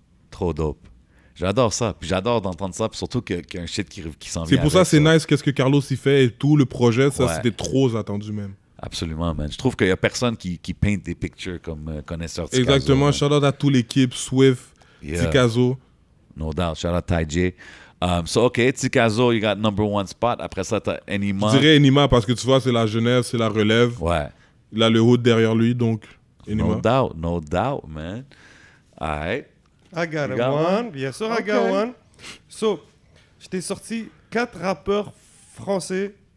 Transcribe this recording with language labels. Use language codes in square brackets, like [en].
[fr] Trop dope. J'adore ça. Puis j'adore d'entendre ça. Puis surtout qu'il y a un [en] shit [fr] qui s'en vient. C'est pour ça, avec c'est nice, qu'est-ce que Carlos y fait et tout, le projet, ça, Ouais. c'était trop attendu même. Absolument, man. Je trouve qu'il y a personne qui peint des [en] pictures [fr] comme connaisseur Tikazo. Exactement, man. shout out à toute l'équipe, Swift, Yeah. Tikazo. [en] No doubt. Shout out Ty J. So, OK, [fr] Tikazo, [en] you got number one spot. [fr] Après ça, t'as Enima. Je dirais Enima parce que tu vois, c'est la jeunesse, c'est la relève. Ouais. Il a le hood derrière lui, donc Enima. [en] No doubt, man. All right. I got You got one. [fr] Bien sûr, [en] I got Okay. one. So, [fr] je t'ai sorti 4 rappeurs français